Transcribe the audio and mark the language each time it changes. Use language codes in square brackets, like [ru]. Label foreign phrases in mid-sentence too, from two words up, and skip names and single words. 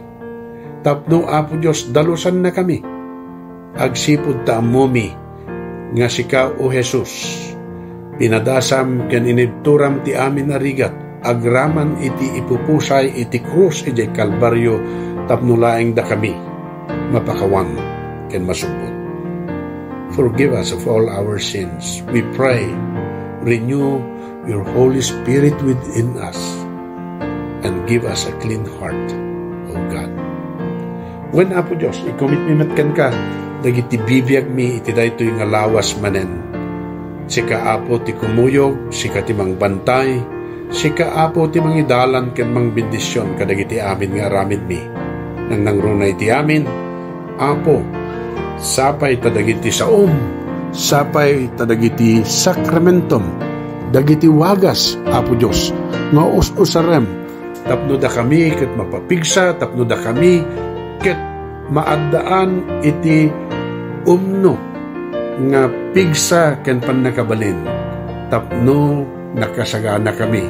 [ilo] Tapno Apo Dios dalusan na kami. Agsipud ta ammo mi nga sika o Jesus. Pinadasam ken inibturam ti amin arigat agraman iti ipupusay iti krus iti Kalbaryo tapno laeng da kami mapakawan ken masubot. [en] Forgive us of all our sins. We pray, renew your Holy Spirit within us and give us a clean heart, O God. [ilo] When Apo Diyos, i-commitment ka, dagiti bibiyag mi iti daytoy nga lawas manen. Sika Apo ti kumuyog, sika ti mangbantay, sika Apo ti mangidalan ken mangbendisyon kadagiti amin nga aramid mi. Nang nangrunay ti amin, Apo, sapay tadagiti saom, sapay tadagiti sakramentum, dagiti wagas, Apo Diyos, nga us-usarem, tapno da kami ket mapapigsa, tapno da kami ket maaddaan iti umno nga pigsa ken pannakabalin, tapno nakasagana kami.